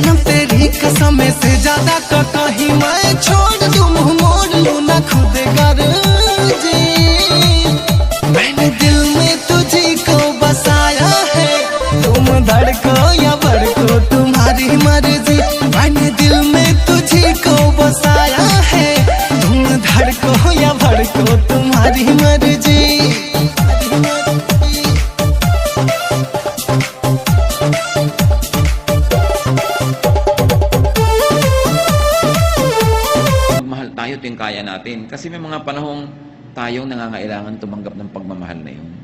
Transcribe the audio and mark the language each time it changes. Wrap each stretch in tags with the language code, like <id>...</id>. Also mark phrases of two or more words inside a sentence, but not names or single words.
<hi>न तेरी कसम से ज्यादा का कहीं मैं छोड़ दूँ मुँह मोड़ लूँ ना खुद गर्जी मैंने दिल में तुझी को बसाया है तुम धड़को या भड़को तुम्हारी मर्जी मैंने दिल में तुझी को बसाया है तुम धड़को या भड़को तुम्हारी मर्जी</hi> <tl>magmahal tayo, ito yung kaya natin. Kasi may mga panahong tayong nangangailangan tumanggap ng pagmamahal na yun.</tl>